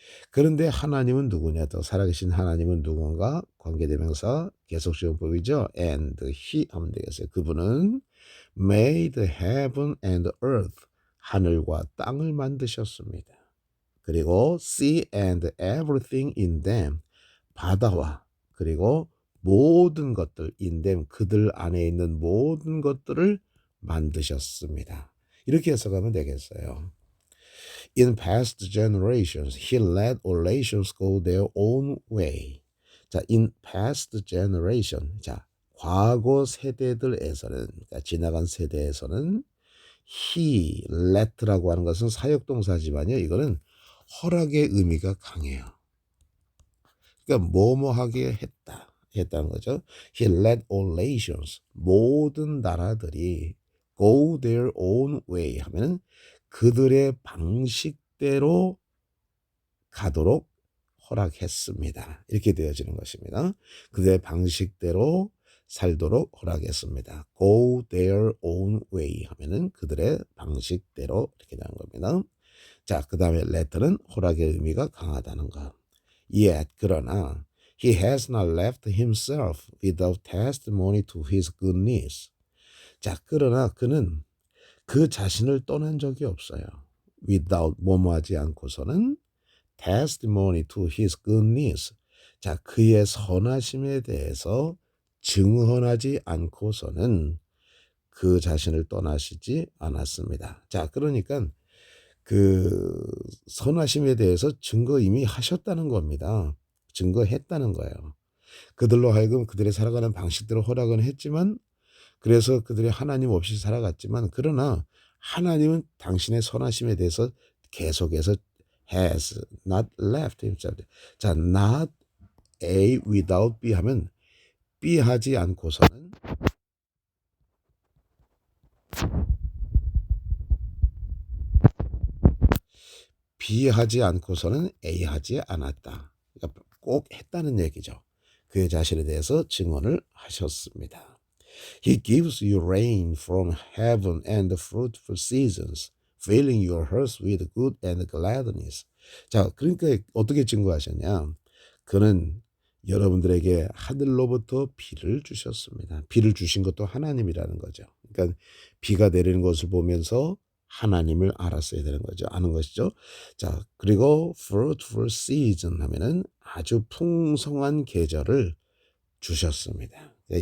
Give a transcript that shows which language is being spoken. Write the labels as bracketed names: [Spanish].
[Korean] 그런데 하나님은 누구냐? 또 살아계신 하나님은 누군가? 관계대명사 계속적용법이죠. And he 하면 되겠어요. [English] 그분은 made heaven and earth. [Korean] 하늘과 땅을 만드셨습니다. [English] 그리고 sea and everything in them. [Korean] 바다와 그리고 모든 것들 in them. 그들 안에 있는 모든 것들을 만드셨습니다. 이렇게 해석하면 되겠어요. [English] In past generations, he let all nations go their own way. 자, in past generation. [Korean] 자, 과거 세대들에서는, 그러니까 지나간 세대에서는 he let 라고 하는 것은 사역동사지만요. 이거는 허락의 의미가 강해요. 그러니까 뭐뭐하게 했다는 거죠. [English] He let all nations. [Korean] 모든 나라들이 go their own way 하면은 그들의 방식대로 가도록 허락했습니다. 이렇게 되어지는 것입니다. 그들의 방식대로 살도록 허락했습니다. Go their own way 하면은 그들의 방식대로 이렇게 되는 겁니다. 자, 그 다음에 let는 허락의 의미가 강하다는 것. [English] Yet 그러나 he has not left himself without testimony to his goodness. [Korean] 자, 그러나 그는 그 자신을 떠난 적이 없어요. [English] without 뭐뭐하지 않고서는 testimony to his goodness. [Korean] 자, 그의 선하심에 대해서 증언하지 않고서는 그 자신을 떠나시지 않았습니다. 자, 그러니까 그 선하심에 대해서 증거 이미 하셨다는 겁니다. 증거했다는 거예요. 그들로 하여금 그들의 살아가는 방식대로 허락은 했지만 그래서 그들이 하나님 없이 살아갔지만 그러나 하나님은 당신의 선하심에 대해서 계속해서 has not left himself. 자, not A without B 하면 B 하지 않고서는 B 하지 않고서는 A 하지 않았다. 그러니까 꼭 했다는 얘기죠. 그의 자신에 대해서 증언을 하셨습니다. [English] He gives you rain from heaven and fruitful seasons, filling your hearts with good and gladness. [Korean] 자, 그러니까 어떻게 증거하셨냐? 그는 여러분들에게 하늘로부터 비를 주셨습니다. 비를 주신 것도 하나님이라는 거죠. 그러니까 비가 내리는 것을 보면서 하나님을 알았어야 되는 거죠. 아는 것이죠. 자, 그리고 fruitful season 하면은 아주 풍성한 계절을 주셨습니다.